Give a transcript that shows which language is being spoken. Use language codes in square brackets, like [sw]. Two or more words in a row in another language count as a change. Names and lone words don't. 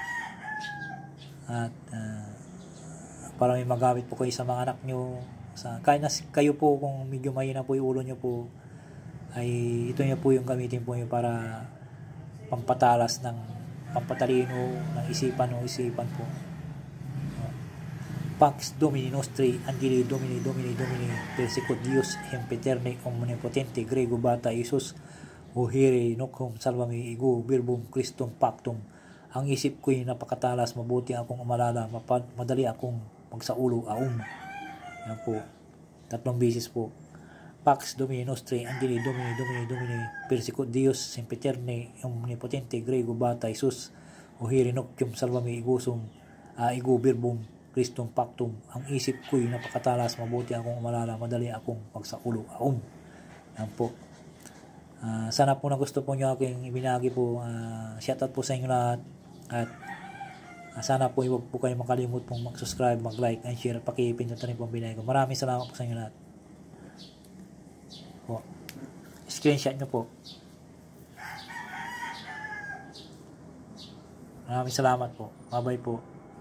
[tl] At para may magamit po kayo sa mga anak nyo. Kahit na kayo po, kung medyo mahina po yung ulo nyo po, ay ito nyo po yung gamitin po nyo para pampatalas ng pampatalino ng isipan o isipan po. [la] Pax Domini Nostri, Angeli Domini, Domini, Domini, Persecut Dios, Empeterne, Omnipotente, Grego Bata, Isus, Uhiri, Nokum, Salvami, Igu, Birbum, Christum, Pactum. [tl] Ang isip ko'y napakatalas, mabuti akong umalala, madali akong magsaulo, aum. Yan po. 3 beses po. [la] Pax Domini Nostri, Angeli Domini, Domini, Domini, Persecut Dios, Sempiterne, Omnipotente, Grego Bata, Isus, Uhiri, Nokum, Salvami, Igusum, Igu, Birbum, Christum, Pactum. [tl] Ang isip ko'y napakatalas, mabuti akong umalala, madali akong magsaulo, aum. Yan po. Sana po na gusto po nyo aking ibinagi po. Shoutout po sa inyo lahat. At sana po huwag po kayo makalimut pong mag-subscribe, mag-like, [en] and share. [tl] Pakipindot na rin po ang binigay ko. Maraming salamat po sa inyo lahat. Po. Screenshot nyo po. Maraming salamat po. Bye-bye po.